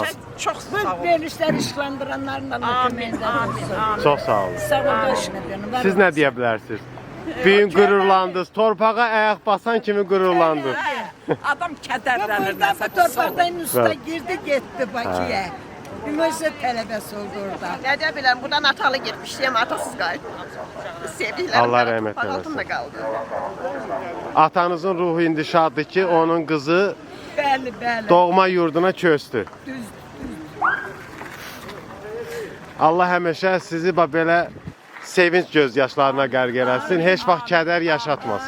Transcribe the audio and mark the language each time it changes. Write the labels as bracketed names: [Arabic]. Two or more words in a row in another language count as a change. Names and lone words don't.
[Azerbaijani] Çox Bu sağ olun. verilişləri işlandıranların Allah Amin, köməkləri amin, olsun. amin. Çox sağ olun. Sağ olun başına dönün. var Siz olun. nə deyə bilərsiniz? Bugün qürurlandınız, torpağa ayaq basan kimi qürurlandınız. Adam kədərlənir Burada nəsə bu pis olur. torpaqdan usta Evet. girdi getdi Bakıya. Üniversite tələbəsi oldu orada. [Turkish] Ne de bileyim, buradan atalı gitmiştim, atasız kaydı. Sevdiklerim Allah rahmet toprak eylesin. altında kaldı. [Azerbaijani] Atanızın ruhu indi şaddır ki, onun qızı Bəli, bəli. doğma yurduna köçdü. Allah həmişə sizi belə sevinç göz yaşlarına qərq eləsin, heç vaxt kədər yaşatmasın.